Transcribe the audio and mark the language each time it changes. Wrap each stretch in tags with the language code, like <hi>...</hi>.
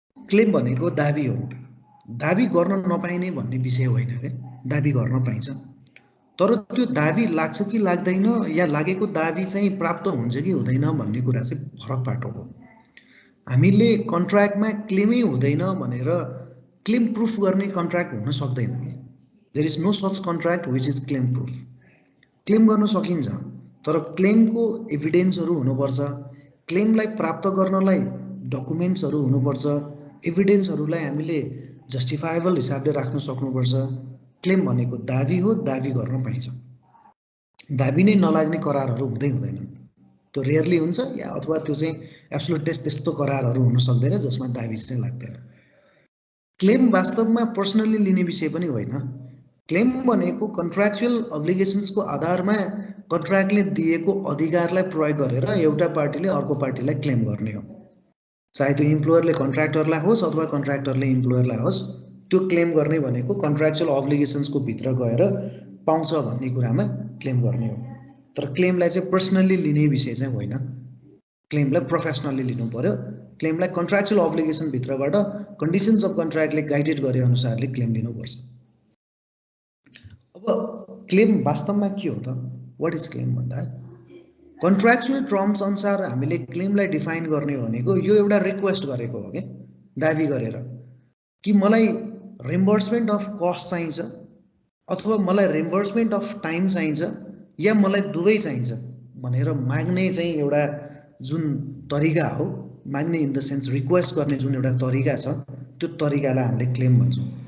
<ne>Claim भनेको दाबी हो। दाबी गर्न नपाइने भन्ने विषय होइन के, दाबी गर्न पाइन्छ। तर त्यो दाबी लाग्छ कि लाग्दैन या लागेको दाबी चाहिँ प्राप्त हुन्छ कि हुँदैन भन्ने कुरा चाहिँ फरक पाटो हो। हामीले कन्ट्र्याक्टमा क्लेमै हुँदैन भनेर क्लेम प्रुफ गर्ने कन्ट्र्याक्ट हुन सक्दैन के।</ne> <en>There is no such contract which is claim proof.</en> <ne>Claim गर्न सकिन्छ तर क्लेमको एभिडेन्सहरू हुनुपर्छ, क्लेमलाई प्राप्त गर्नलाई डकुमेन्ट्सहरू हुनुपर्छ, एभिडेन्सहरूलाई हामीले जस्टिफाएबल हिसाबले राख्न सक्नुपर्छ। क्लेम भनेको दाबी हो, दाबी गर्न पाइन्छ। दाबी नै नलाग्ने करारहरू हुँदैनन्। त्यो रेयरली हुन्छ या अथवा त्यो चाहिँ एब्सोल्युट टेस्ट त्यस्तो करारहरू हुन सक्दैन जसमा दाबी चाहिँ लाग्दैन। क्लेम वास्तवमा पर्सनली लिने विषय पनि होइन। क्लेम भनेको कन्ट्र्याक्चुअल अब्लिगेसन्सको आधारमा कन्ट्र्याक्टले दिएको अधिकारलाई प्रयोग गरेर एउटा पार्टीले अर्को पार्टीलाई क्लेम गर्ने हो। चाहे त्यो इम्प्लोयरले कन्ट्र्याक्टरलाई होस् अथवा कन्ट्र्याक्टरले इम्प्लोयरलाई होस्, त्यो क्लेम गर्ने भनेको कन्ट्र्याक्चुअल अब्लिगेसन्सको भित्र गएर पाउँछ भन्ने कुरामा क्लेम गर्ने हो। तर क्लेमलाई चाहिँ पर्सनली लिने विषय चाहिँ होइन। क्लेमलाई प्रोफेसनली लिनु पर्यो। क्लेमलाई कन्ट्र्याक्चुअल अब्लिगेसन भित्रबाट कन्डिसन्स अफ कन्ट्र्याक्टले गाइडेड गरे अनुसारले क्लेम लिनुपर्छ। अब क्लेम वास्तवमा के हो त?</ne> <en>what is claim</en> <ne>भन्दा कन्ट्र्याक्चुअल टर्म्स अनुसार हामीले क्लेमलाई डिफाइन गर्ने भनेको यो एउटा रिक्वेस्ट गरेको हो के, दाबी गरेर कि मलाई रिम्बर्समेन्ट अफ कस्ट चाहिन्छ अथवा मलाई रिम्बर्समेन्ट अफ टाइम चाहिन्छ या मलाई दुवै चाहिन्छ भनेर माग्ने चाहिँ एउटा जुन तरिका हो, माग्ने इन द सेन्स रिक्वेस्ट गर्ने जुन एउटा तरिका छ, त्यो तरिकालाई हामीले क्लेम भन्छौँ।</ne>